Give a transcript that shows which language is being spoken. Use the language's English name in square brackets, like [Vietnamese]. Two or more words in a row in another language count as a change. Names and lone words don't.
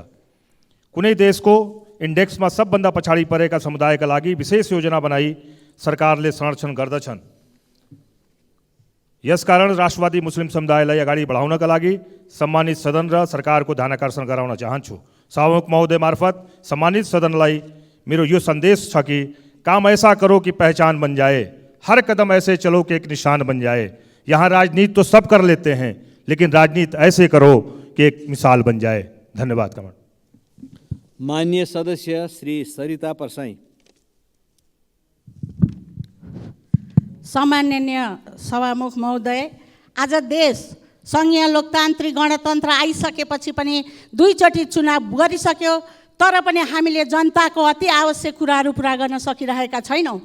[Nepali] कुनै देशको इन्डेक्समा सबभन्दा पछाडि परेका समुदायका लागि विशेष योजना बनाई सरकारले संरक्षण गर्दछन्। यसकारण राष्ट्रवादी मुस्लिम समुदायलाई अगाडि बढाउनका लागि सम्मानित सदन र सरकारको ध्यानाकर्षण गराउन चाहन्छु। सभामुख महोदय मार्फत सम्मानित सदनलाई मेरो यो सन्देश छ कि [Hindi] काम ऐसा करो कि पहचान बन जाए, हर कदम ऐसे चलो कि एक निशान बन जाए। यहाँ राजनीति तो सब कर लेते हैं, लेकिन राजनीति ऐसे करो कि एक मिसाल बन जाए। [Nepali] धन्यवाद। कमल। माननीय सदस्य श्री सरिता परसाई। सम्माननीय सभामुख महोदय, आज देश सङ्घीय लोकतान्त्रिक गणतन्त्र आइसकेपछि पनि दुईचोटि चुनाव गरिसक्यो, तर पनि हामीले जनताको अति आवश्यक कुराहरू पुरा गर्न सकिरहेका छैनौँ।